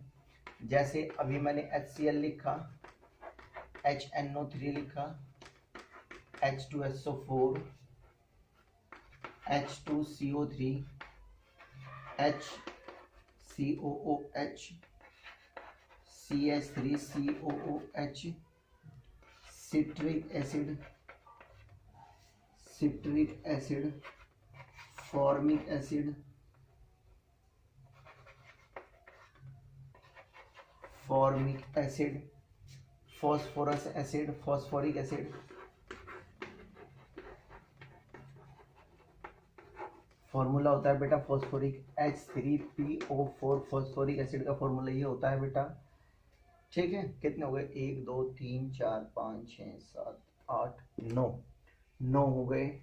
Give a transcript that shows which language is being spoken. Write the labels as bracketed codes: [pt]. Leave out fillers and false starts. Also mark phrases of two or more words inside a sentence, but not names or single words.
[hi] जैसे अभी मैंने HCl लिखा, HNO3 लिखा, H2SO4, [en] H2CO3, HCOOH, CH3COOH, citric acid, formic acid, phosphorus acid, phosphoric acid, [hi] फॉर्मूला होता है बेटा फॉस्फोरिक H3PO4, [en] phosphoric acid [hi] का फॉर्मूला ये होता है बेटा। ठीक है, कितने हो गए? 1 2 3 4 5 6 7 8 9, 9 हो गए।